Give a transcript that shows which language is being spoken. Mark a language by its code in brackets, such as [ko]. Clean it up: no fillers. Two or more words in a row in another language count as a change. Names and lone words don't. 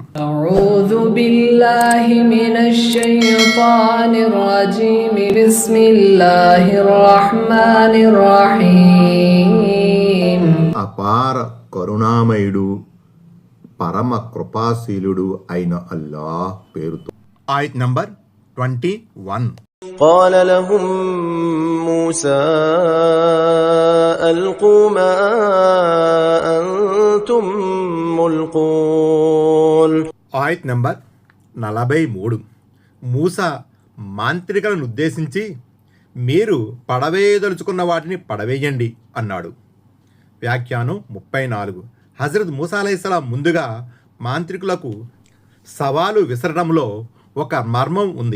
[ar] أعوذ بالله من الشيطان الرجيم. بسم الله الرحمن الرحيم. [te] అపార కరుణామయుడు, పరమ కృపాశీలుడు అయిన అల్లాహ్ పేరుతో. ఆయత్ నంబర్ 21. [ar] قال لهم موسى ألقوا ما أنتم ملقون. [te] ఆయత్ నంబర్ 43. మూసా మాంత్రికులను ఉద్దేశించి మీరు పడవేయదలుచుకున్న వాటిని పడవేయండి అన్నాడు. వ్యాఖ్యానం 34. హజరత్ మూసా అలైహిస్సలాం ముందుగా మాంత్రికులకు సవాలు విసరడంలో ఒక మర్మం ఉంది.